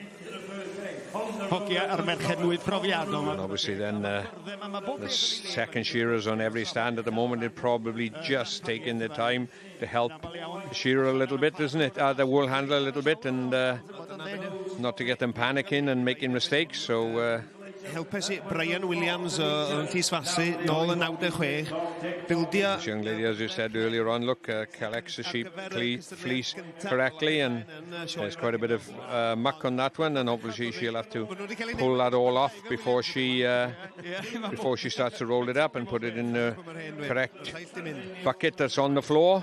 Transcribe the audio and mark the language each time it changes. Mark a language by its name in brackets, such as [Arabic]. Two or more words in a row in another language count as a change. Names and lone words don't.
[English] And obviously then the second shearers on every stand at the moment are probably just taking the time to help the shearer a little bit, isn't it? The wool handler a little bit, and not to get them panicking and making mistakes. So [Welsh] helpes i Brian Williams yn Llysfasi, nôl yn 96. [English] This young lady, as you said earlier on, look, collects the sheep fleece correctly, and there's quite a bit of muck on that one, and obviously she'll have to pull that all off before she starts to roll it up and put it in the correct bucket that's on the floor.